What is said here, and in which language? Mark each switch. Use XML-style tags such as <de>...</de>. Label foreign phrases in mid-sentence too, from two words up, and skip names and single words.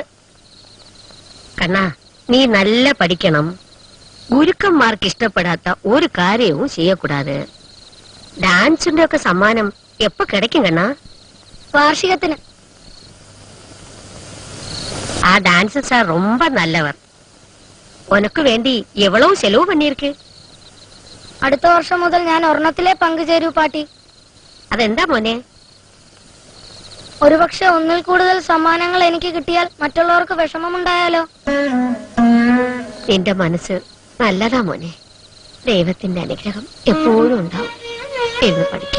<ml>കണ്ണാ, നീ നല്ല പഠിക്കണം. ഗുരുക്കന്മാർക്ക് ഇഷ്ടപ്പെടാത്ത ഒരു കാര്യവും ചെയ്യക്കൂടാതെ. ഡാൻസിന്റെ ഒക്കെ സമ്മാനം എപ്പോ കിടക്കും കണ്ണാ? വാർഷികത്തിന്.</ml> <ta>ആ டான்ஸ் சார் ரொம்ப நல்லவர். உனக்கு வேண்டி எவ்வளவு செலவு பண்ணிருக்கு?</ta> <ml>അടുത്ത വർഷം മുതൽ ഞാൻ ഒരെണ്ണത്തിലെ പങ്കുചേരൂ പാട്ടി. അതെന്താ മോനെ? ഒരുപക്ഷെ ഒന്നിൽ കൂടുതൽ സമ്മാനങ്ങൾ എനിക്ക് കിട്ടിയാൽ മറ്റുള്ളവർക്ക് വിഷമമുണ്ടായാലോ? നിന്റെ മനസ്സ് നല്ലതാ മോനെ. ദൈവത്തിന്റെ അനുഗ്രഹം എപ്പോഴും ഉണ്ടാവും. എന്ന് പഠിക്കേ.</ml>